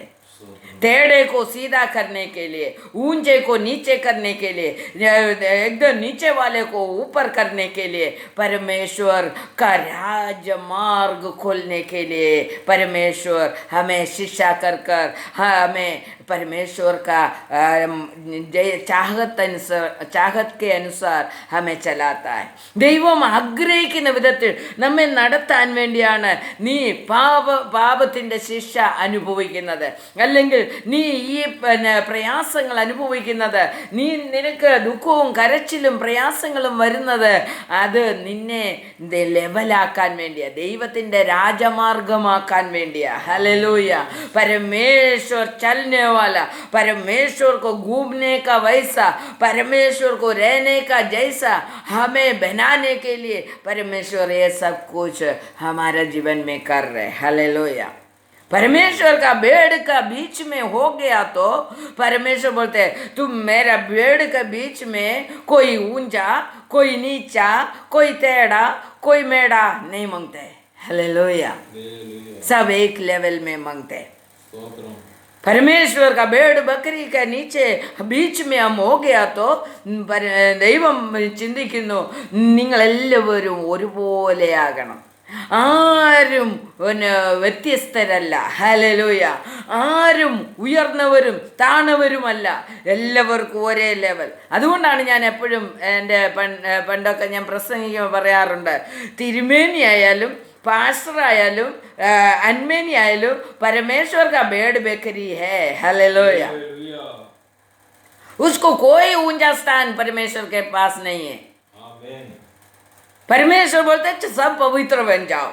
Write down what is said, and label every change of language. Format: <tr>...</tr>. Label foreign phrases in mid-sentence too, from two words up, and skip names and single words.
<hi>टेढ़े को सीधा करने के लिए, ऊंचे को नीचे करने के लिए, एकदम नीचे वाले को ऊपर करने के लिए, परमेश्वर का राजमार्ग खोलने के लिए परमेश्वर हमें शिक्षा कर कर हमें परमेश्वर का चाहत के अनुसार हमें चलाता है.</hi> <ml>ദൈവം ആഗ്രഹിക്കുന്ന വിധത്തിൽ നമ്മെ നടത്താൻ വേണ്ടിയാണ് നീ പാപത്തിൻ്റെ ശിക്ഷ അനുഭവിക്കുന്നത്, അല്ലെങ്കിൽ നീ ഈ പ്രയാസങ്ങൾ അനുഭവിക്കുന്നത്, നിനക്ക് ദുഃഖവും കരച്ചിലും പ്രയാസങ്ങളും വരുന്നത്, അത് നിന്നെ ലെവലാക്കാൻ വേണ്ടിയാ, ദൈവത്തിൻ്റെ രാജമാർഗമാക്കാൻ വേണ്ടിയാ. ഹല്ലേലൂയ.</ml> <hi>परमेश्वर चलने वाला, परमेश्वर को घूमने का वैसा, परमेश्वर को रहने का जैसा हमें बनाने के लिए परमेश्वर ये सब कुछ हमारे जीवन में कर रहे. हालेलुया. परमेश्वर का भेड़ का बीच में हो गया तो परमेश्वर बोलते हैं तुम मेरा भेड़ के बीच में कोई ऊंचा, कोई नीचा, कोई टेढ़ा, कोई मेढ़ा नहीं मांगते. हालेलुया. सब एक लेवल में मांगते. परमेश्वर का भेड़ बकरी के नीचे बीच में हम हो गया तो</hi> <ml>ദൈവം ചിന്തിക്കുന്നു നിങ്ങളെല്ലാവരും ഒരുപോലെയാകണം, ആരും വ്യത്യസ്തരല്ല. ഹല്ലേലൂയ. ആരും ഉയർന്നവരും താണവരുമല്ല, എല്ലാവർക്കും ഒരേ ലെവൽ. അതുകൊണ്ടാണ് ഞാൻ എപ്പോഴും എൻ്റെ പണ്ടൊക്കെ ഞാൻ പ്രസംഗിക്കുമ്പോൾ പറയാറുണ്ട്, തിരുമേനി ആയാലും പാസ്റ്റർ ആയാലും അനമേനി ആയാലും</ml> <hi>परमेश्वर का भेड़ बकरी है. हालेलुया. उसको कोई ऊंचा स्थान परमेश्वर के पास नहीं है. परमेश्वर बोलते सब पवित्र बन जाओ.</hi>